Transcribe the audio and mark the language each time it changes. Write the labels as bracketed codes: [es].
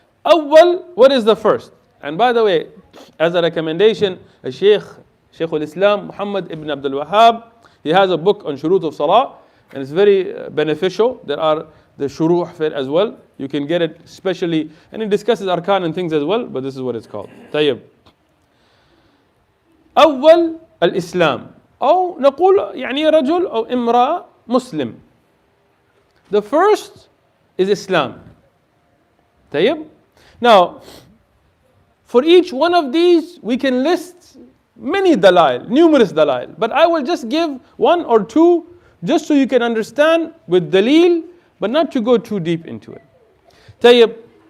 [en] Awwal, what is the first? And by the way, as a recommendation, Shaykh al-Islam Muhammad ibn Abdul Wahhab, he has a book on shurut of salah, and it's very beneficial. There are the shuruh for it as well. You can get it especially, and it discusses arkan and things as well, but this is what it's called. [ar] طيب. أول الإسلام أو نقول يعني رجل أو امرأة مسلم. [en] The first is Islam. طيب. Now, for each one of these, we can list many dalail, numerous dalail. But I will just give one or two just so you can understand with dalil, but not to go too deep into it. Tayyib.